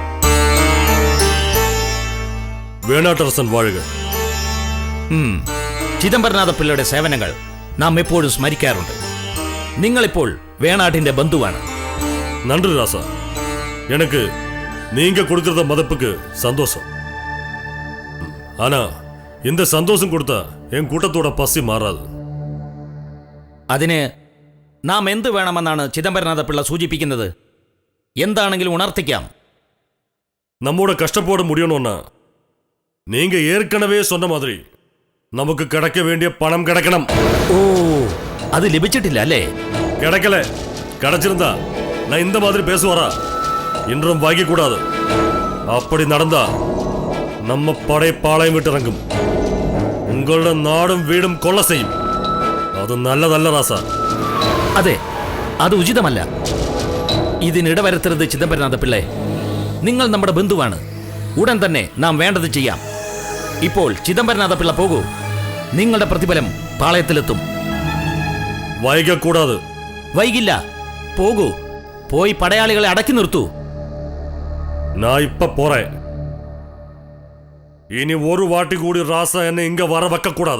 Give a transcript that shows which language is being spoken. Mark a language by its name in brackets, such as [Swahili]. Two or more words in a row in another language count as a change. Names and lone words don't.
[Malayalam] വേണാട്ടരസൻ വാഴുക. ചിദംബരനാഥ പിള്ളയുടെ സേവനങ്ങൾ നാം എപ്പോഴും സ്മരിക്കാറുണ്ട്. നിങ്ങളിപ്പോൾ വേണാട്ടിന്റെ ബന്ധുവാണ്. [Tamil] நன்றி ராசா. எனக்கு நீங்க கொடுக்கறத மதிப்புக்கு சந்தோஷம். ஆனா இந்த சந்தோஷம் கொடுத்தா என் கூட்டத்தோட பசி மாறாது. അതിന് നാം എന്ത് വേണമെന്നാണ് ചിദംബരനാഥ പിള്ള സൂചിപ്പിക്കുന്നത്? എന്താണെങ്കിലും ഉണർത്തിക്കാം. நம்மோட கஷ்டப்போட முடியணும்னா நீங்க ஏற்கனவே சொன்ன மாதிரி நமக்கு கிடைக்க வேண்டிய பணம் கிடைக்கணும். ഓ, അത് ലഭിച്ചിട്ടില്ല അല്ലേ? கிடைக்கல. கிடைச்சிருந்தா நான் இந்த மாதிரி பேசுவாரா? இன்றும் வாங்கி கூடாது. அப்படி நடந்தா நம்ம படை பாளையம் விட்டு இறங்கும். உங்களோட நாடும் வீடும் கொள்ள செய்யும். [Malayalam] അത് നല്ലതല്ല റാസ. അതെ, അത് ഉചിതമല്ല. ഇതിനിടവരുത്തരുത് ചിദംബരനാഥ പിള്ളേ. നിങ്ങൾ നമ്മുടെ ബന്ധുവാണ്. ഉടൻ തന്നെ നാം വേണ്ടത് ചെയ്യാം. ഇപ്പോൾ ചിദംബരനാഥ പിള്ള പോകൂ. നിങ്ങളുടെ പ്രതിഫലം പാളയത്തിലെത്തും. [Tamil] വൈകക്കൂടാതെ. [Malayalam] വൈകില്ല, പോകൂ. പോയി പടയാളികളെ അടക്കി നിർത്തൂ. [Tamil] நான் இப்போ போறே. இனி ஒரு வாட்டி கூடி ராசா என்னெ இங்க வர வெக்கக்கூடாதெ.